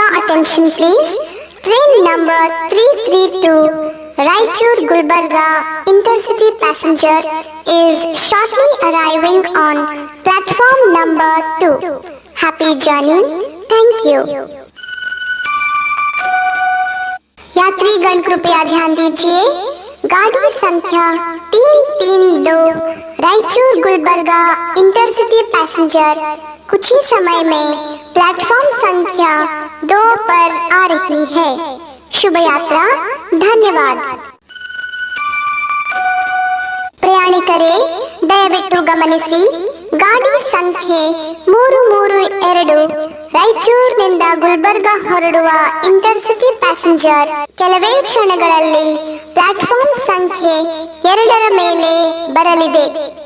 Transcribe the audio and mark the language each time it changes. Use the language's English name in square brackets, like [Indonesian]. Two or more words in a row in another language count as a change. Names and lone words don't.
[English] attention please. Train number 332 Raichur Gulbarga Intercity passenger is shortly arriving on platform number 2. Happy journey. Thank you. [Hindi] यात्रीगण कृपया ध्यान दीजिए, गाड़ी संख्या 332 रायचूर गुलबर्गा इंटरसिटी पैसेंजर कुछ ही समय में प्लेटफॉर्म संख्या 2 पर आ रही है। शुभ यात्रा, [Kannada] ಧನ್ಯವಾದ। ಪ್ರಯಾಣಿಕರೇ, ದಯವಿಟ್ಟು ಗಮನಿಸಿ, ಗಾಡಿ ಸಂಖ್ಯೆ 332 ರಾಯಚೂರಿನಿಂದ ಗುಲ್ಬರ್ಗಾ ಹೊರಡುವ ಇಂಟರ್ಸಿಟಿ ಪ್ಯಾಸೆಂಜರ್ ಕೆಲವೇ ಕ್ಷಣಗಳಲ್ಲಿ ಪ್ಲಾಟ್ಫಾರ್ಮ್ ಸಂಖ್ಯೆ 2 ಮೇಲೆ ಬರಲಿದೆ।